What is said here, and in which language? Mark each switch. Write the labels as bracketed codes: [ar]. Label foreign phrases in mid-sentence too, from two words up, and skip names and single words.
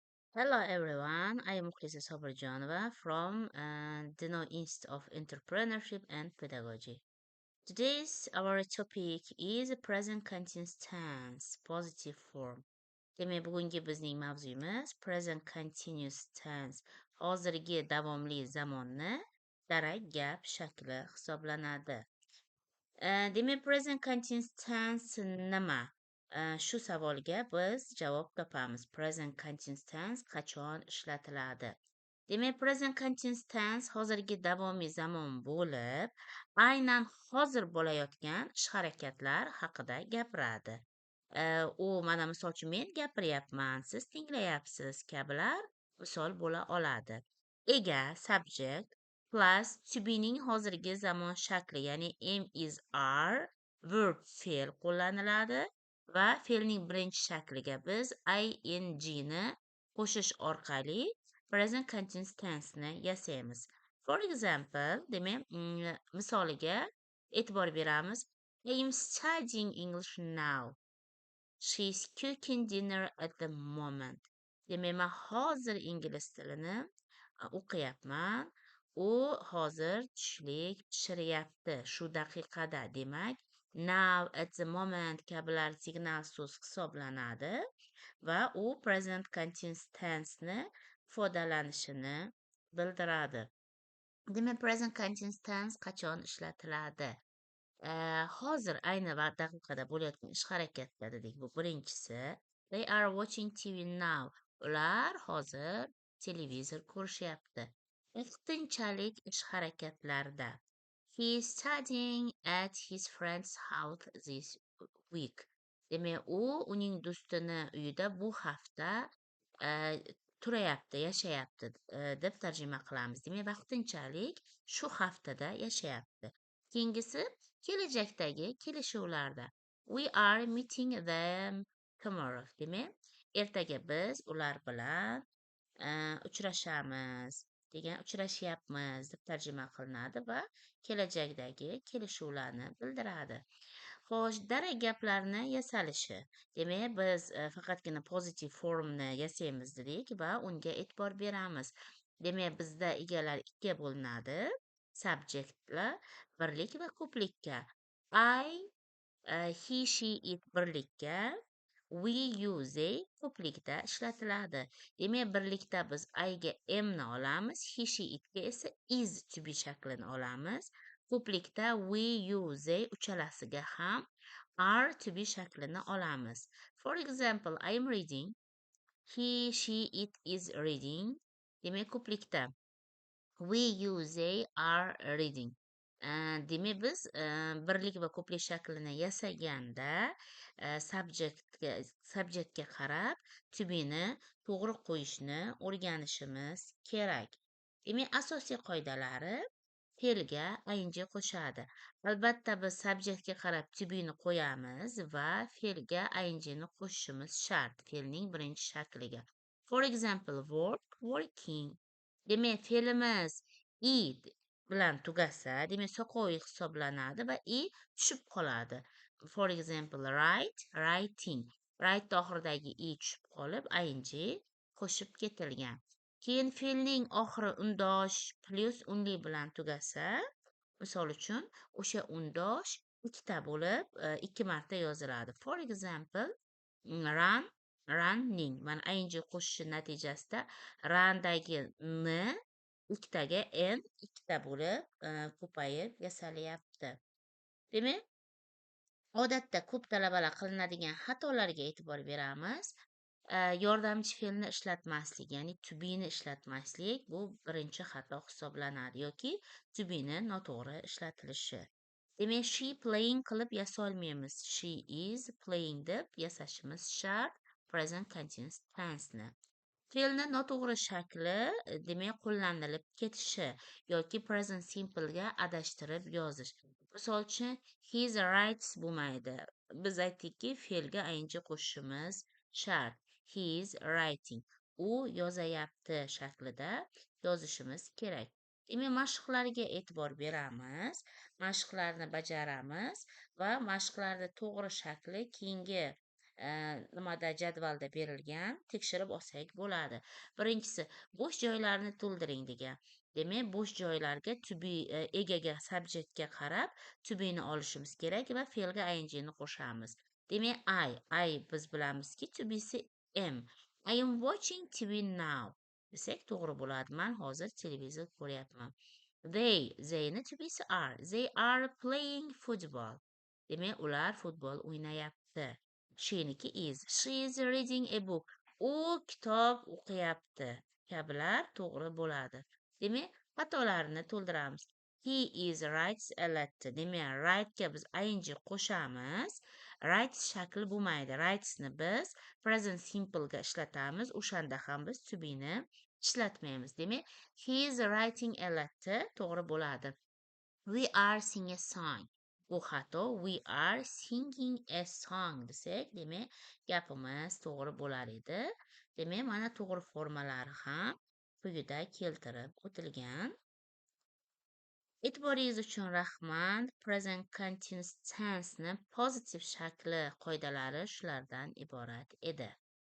[en] Hello everyone, I am Muklisa Soberjanova from Dino Institute of Entrepreneurship and Pedagogy. Today's our topic is present continuous tense, positive form. [uz] Demek bugungi bizning mavzuyimiz [en] present continuous tense, [uz] hozirgi davomli zamonni darak gap shakli hisoblanadi. Demak, [en] present continuous tense [uz] nima? Shu savolga biz javob topamiz. [en] Present continuous tense [uz] qachon ishlatiladi? Demak, [en] present continuous tense [uz] hozirgi davomiy zamon bo'lib, aynan hozir bo'layotgan ish-harakatlar haqida gapiradi. U mana misol uchun men gapiryapman, siz tinglayapsiz kabilar misol bo'la oladi. Ega, subject plus to be'ning hozirgi zamon shakli, ya'ni [en] am is are, [uz] verb fe'l qo'llaniladi va fe'lning birinchi shakliga biz ing ni qo'shish orqali [en] present continuous tense [uz] ni yasaymiz. [en] For example, [uz] demak, misoliga e'tibor beramiz. [en] I am studying English now. She's cooking dinner at the moment. [uz] Demak, men hozir ingliz tilini o'qiyapman. U hozir tushlik pishiryapti shu daqiqada. Demak, [en] now, at the moment [uz] kabilar signal so'z hisoblanadi va u [en] present continuous tense [uz] ni ifodalanishini bildiradi. Demak, [en] present continuous tense [uz] qachon ishlatiladi? Hozir ayni daqiqada bo'layotgan ish-harakatlar dedik. Bu birinchisi. [en] They are watching TV now. [uz] Ular hozir televizor ko'rishyapti. Vaqtinchalik ish-harakatlarda. [en] He is studying at his friend's house this week. [uz] Demak, u uning do'stini uyida bu hafta turayapti, yashayapti deb tarjima qilamiz. Demak, vaqtinchalik shu haftada yashayapti. Keyingisi kelajakdagi kelishuvlarda. [en] We are meeting them tomorrow. [uz] Demak, ertaga biz ular bilan uchrashamiz degan uchrashyapmiz deb tarjima qilinadi va kelajakdagi kelishuvlarni bildiradi. Xo'sh, darak gaplarni yasalishi. Demak, biz faqatgina pozitiv formni yasaymiz dedik va unga e'tibor beramiz. Demak, bizda egalar ikkiga bo'linadi. Subjektlar birlik va ko'plikka. [en] I, he, she, it birlikka, we, you, they [uz] ko'plikda ishlatiladi. Demak, birlikda biz I ga am ni olamiz, [en] he, she, [uz] itga esa [en] is to be [uz] shaklini olamiz. Ko'plikda [en] we, you, they [uz] uchalasiga ham [en] are to be [uz] shaklini olamiz. [en] For example, I am reading. He, she, it is reading. [uz] Demak, ko'plikda [en] we, you, they are reading. [uz] Demak, biz birlik va ko'plik shaklini yasaganda subjektga qarab to be'ni to'g'ri qo'yishni o'rganishimiz kerak. Demak, asosiy qoidalari fe'lga ing qo'shadi. Albatta, biz subjektga qarab to be'ni qo'yamiz va fe'lga ing ni qo'shishimiz shart fe'lning birinchi shakliga. [en] For example, work, working. [uz] Demak, fe'limiz i bilan tugasa, demak, soqoviy hisoblanadi va i tushib qoladi. [en] For example, write, writing. [uz] Write oxiridagi i tushib qolib, ing qo'shib ketilgan. Keyin fe'lning oxiri undosh plus unli bilan tugasa, misol uchun, o'sha undosh ikkita bo'lib, ikki marta yoziladi. [en] For example, run, running. [uz] Mana ing qo'shishi natijasida randagi n ikkitaga n ikkita bo'lib ko'payib yasalyapti. Demak, odatda ko'p talabalar qilinadigan xatolarga e'tibor beramiz. Yordamchi fe'lni ishlatmaslik, ya'ni to be'ni ishlatmaslik bu birinchi xato hisoblanadi yoki to be'ni noto'g'ri ishlatilishi. Demak, [en] she playing [uz] qilib yasolmaymiz. [en] She is playing [uz] deb yasashimiz shart [en] present continuous tense ni. [uz] Fe'lni noto'g'ri shakli demak qo'llanilib ketishi yoki [en] present simple [uz] ga adashtirib yozish. Misol uchun, [en] his writes [uz] bo'lmaydi. Biz aytdikki, fe'lga ing qo'shishimiz shart. [en] He is writing. [uz] U yozayapti shaklida yozishimiz kerak. Demak, mashqlarga e'tibor beramiz, mashqlarni bajaramiz va mashqlarni to'g'ri shakli keyingi nimada jadvalda berilgan, tekshirib olsak bo'ladi. Birinchisi, bo'sh joylarni to'ldiring degan. Demak, bo'sh joylarga to be egaga, subjektga qarab to be ni olishimiz kerak va fe'lga ingni qo'shamiz. Demak, I biz bilamizki to be si am. [en] I am watching TV now [uz] desak to'g'ri bo'ladi. Men hozir televizor ko'ryapman. Theyni to be si are. [en] They are playing football. [uz] Demak, ular futbol o'ynayapti. [en] Sheniki is. She is reading a book. [uz] U kitob o'qiyapti. Kabilar to'g'ri bo'ladi. Demak, xatolarni to'ldiramiz. [en] He is writes a letter. [uz] Demak, write'ga biz ing qo'shamiz. Writes shakli bo'lmaydi. Writesni biz present simple'ga ishlatamiz. O'shanda ham biz to be ni ishlatmaymiz. Demak, [en] he is writing a letter [uz] to'g'ri bo'ladi. [en] We are singing a song. [uz] Bu xato. [en] We are singing a song [uz] desak, demak, gapimiz to'g'ri bo'lar edi. Demak, mana to'g'ri formalari ham quyida keltirib o'tilgan. E'tiboringiz uchun rahmat. [en] Present continuous tense [uz] ni pozitiv shakli qoidalari shulardan iborat edi.